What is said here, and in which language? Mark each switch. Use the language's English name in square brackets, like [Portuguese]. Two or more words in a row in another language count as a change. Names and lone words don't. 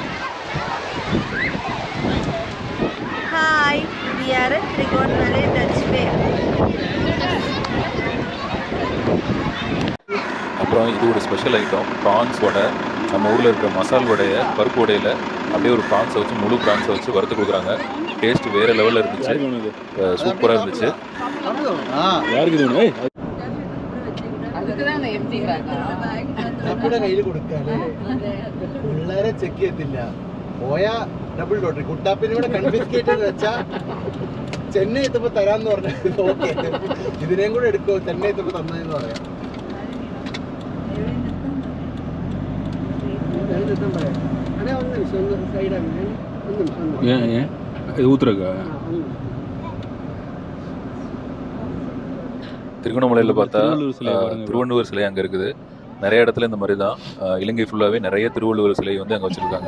[English] Hi, we are at Trigonmale Dutch Bay. [Tamil] அப்புறம் இது ஒரு [English] special item [Tamil] ப்ரான்ஸ் வடை. நம்ம ஊரில் இருக்கிற மசால் வடையை பருப்பு வடையில் அப்படியே ஒரு ப்ரான்ஸை வச்சு முழு ப்ரான்ஸை வச்சு வறுத்து கொடுக்குறாங்க. டேஸ்ட் வேறு லெவலில் இருந்துச்சு. சூப்பராக இருந்துச்சு. யாருக்கு அதுக்குதான் எப்படிங்கிறாங்க [Malayalam] നമ്മുടെ കയ്യിൽ കൊടുക്കാല്ലേ പിള്ളേരെ ചെക്ക് ചെയ്യത്തില്ല. പോയാ ഡബിൾ ലോട്ടറി. കുട്ടാപ്പിനെ കൂടെ കൺഫിസ്കേറ്റ് ചെയ്ത് വെച്ചാ ചെന്നൈ എത്തുമ്പോ തരാന്ന് പറഞ്ഞത് ഓക്കെ. ഇതിനെയും കൂടെ എടുക്കോ ചെന്നൈ എത്തുമ്പോ തന്നതെന്ന് പറയാം. അതെ 1 നിമിഷം ഒന്ന് സൈഡാണ്. 1 നിമിഷം [Tamil] இது ஊத்துறக்கா திருகோணமலையில் பார்த்தா திருவள்ளுவர் சிலை அங்கே இருக்குது. நிறைய இடத்துல இந்த மாதிரி தான் இலங்கை ஃபுல்லாகவே நிறைய திருவள்ளுவர் சிலை வந்து அங்கே வச்சுருக்காங்க.